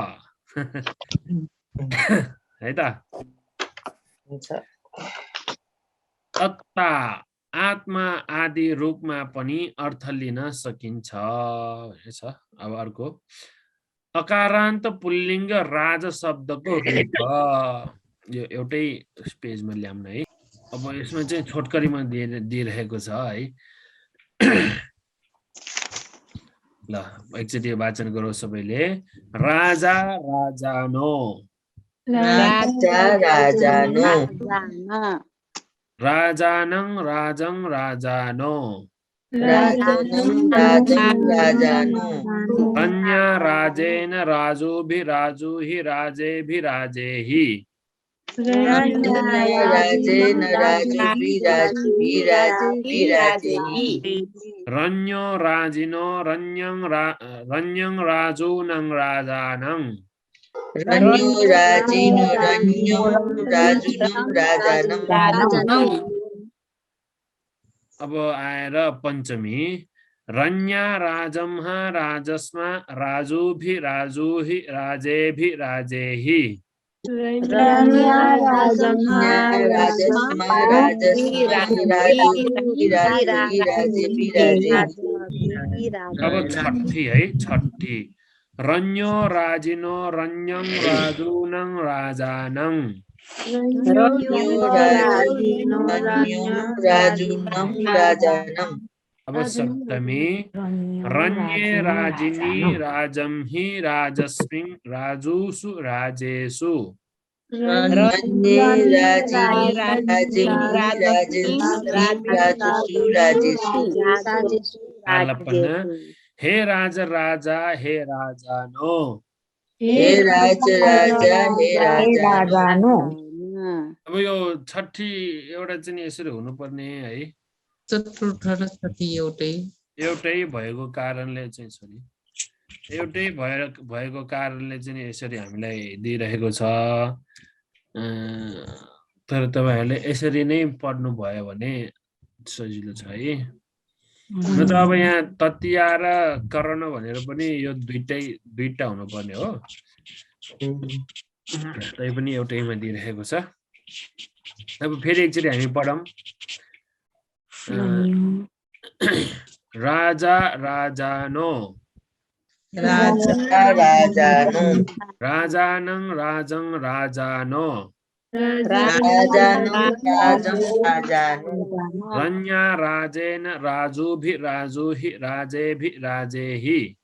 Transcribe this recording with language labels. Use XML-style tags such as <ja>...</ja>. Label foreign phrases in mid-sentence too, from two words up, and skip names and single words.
<ne>है त अत्ता आत्मा आदि रूपमा पनि अर्थ लिन सकिन्छ भनेछ अब अर्को अकारान्त पुल्लिङ्ग राज शब्दको रूप यो एउटै पेजमा ल्याउन है अब यसमा चाहिँ छोटकरीमा दिइरहेको छ है ल एकचोटि वाचन गरौँ सबैले</ne> <pi>राजा राजानो राजानं राजं राजानो अन्या राजेन राजुभिराजुहि राजेभिराजेहि रण्यो राजिनो रण्यं राजूनं राजानं</pi> <ne>अब आएर पंचमी</ne> <pi>रण्या राजम्हा राजस्मा राजुभिराजुहि राजेभिराजेहि</pi> <ne>अब छठी है छठी</ne> <pi>रण्यो राजिनो रण्यं राजूनं राजानं</pi> <ne>अब सप्तमी</ne> <pi>रण्ये राजिनी राजं हि राजस्मिं राजूसु राजेषु हे राज राजा हे राजानो</pi> <ne>अब यो छठी एउटा चाहिँ यसरी हुनुपर्ने है चतुर्थ र छठी एउटै भएको कारणले चाहिँ सरी एउटै भएको कारणले चाहिँ यसरी हामीलाई दिइरहेको छ तर तपाईहरुले यसरी नै पढ्नु भयो भने सजिलो छ है न त अब यहाँ तत्या र करण भनेर पनि यो दुईटा हुनुपर्ने हो तै पनि एउटैमा दिइरहेको छ अब फेरि एकचोटि हामी पढौं</ne> <pi>राजा राजानो राजानं राजं राजानो रण्या राजेन राजुभिराजुहि राजेभिराजेहि</pi>